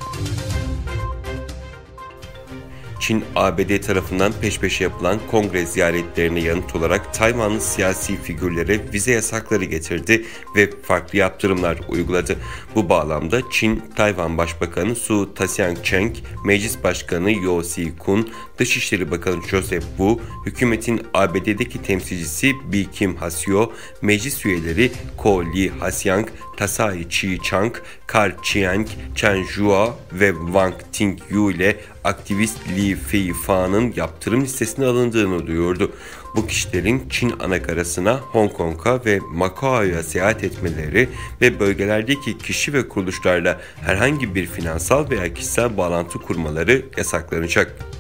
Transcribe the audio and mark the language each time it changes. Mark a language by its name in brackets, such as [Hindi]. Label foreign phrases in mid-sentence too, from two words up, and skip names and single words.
[Turkish] Çin, ABD tarafından peş peşe yapılan kongre ziyaretlerine yanıt olarak Tayvanlı siyasi figürlere vize yasakları getirdi ve farklı yaptırımlar uyguladı. Bu bağlamda Çin, Tayvan Başbakanı Su Taskiang, Meclis Başkanı Yeo Si-kun, Dışişleri Bakanı Joseph Wu, hükümetin ABD'deki temsilcisi Bi Kim Haseo, meclis üyeleri Ko Li Hasyang, Tsai Chi-chang, Kar Chiang, Chen Zhuo ve Wang Tingyu ile aktivist Li Feifa'nın yaptırım listesine alındığını duyurdu. Bu kişilerin Çin anakarasına, Hong Kong'a ve Macao'ya seyahat etmeleri ve bölgelerdeki kişi ve kuruluşlarla herhangi bir finansal veya kişisel bağlantı kurmaları yasaklanacak.